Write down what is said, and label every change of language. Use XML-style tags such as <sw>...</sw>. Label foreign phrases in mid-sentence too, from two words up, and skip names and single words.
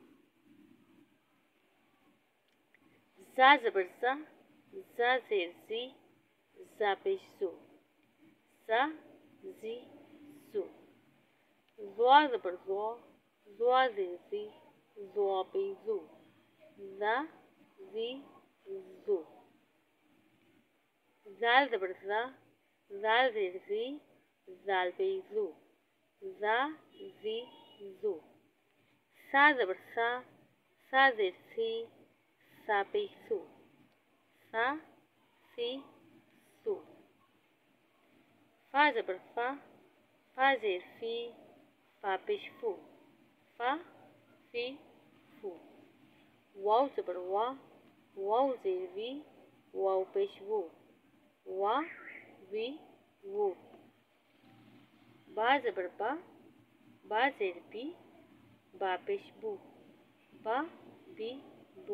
<ur>زا زبر زا، زا زیر زی، زا پیش زو، زا زی زو. ظو زبر ظو، ظو زیر ظی، ظو پیش ظو، زا زی زو. ذال زبر ذا, ذال زیر ذی، ذال پیش ذو، ذا ذی ذو. ثا زبر ثا، ثا زیر ثی، ثا پیش ثو، ثا ثی ثو. فا زبر فا، فا زیر فی، فا پیش فو، فا فی فو. واؤ زبر وا، واؤ زیر وی، واؤ پیش وو، وا وی وو. با زبر با زیر بی، با پیش بو، با بی بو.</ur>